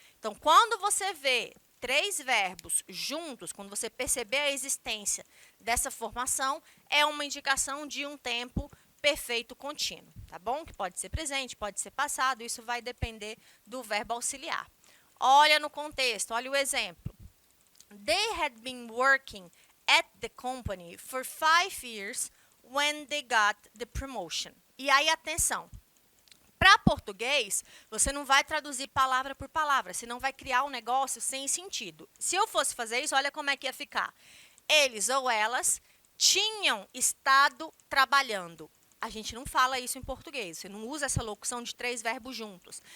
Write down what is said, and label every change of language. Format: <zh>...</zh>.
<pt>Então, quando você vê 3 verbos juntos, quando você perceber a existência dessa formação, é uma indicação de um tempo perfeito contínuo, tá bom? Que pode ser presente, pode ser passado, isso vai depender do verbo auxiliar. Olha no contexto, olha o exemplo.</pt> <en>They had been working at the company for 5 years when they got the promotion.</en> <pt>E aí, atenção. Para português, você não vai traduzir palavra por palavra, senão vai criar um negócio sem sentido. Se eu fosse fazer isso, olha como é que ia ficar. Eles ou elas tinham estado trabalhando. A gente não fala isso em português, você não usa essa locução de 3 verbos juntos.</pt>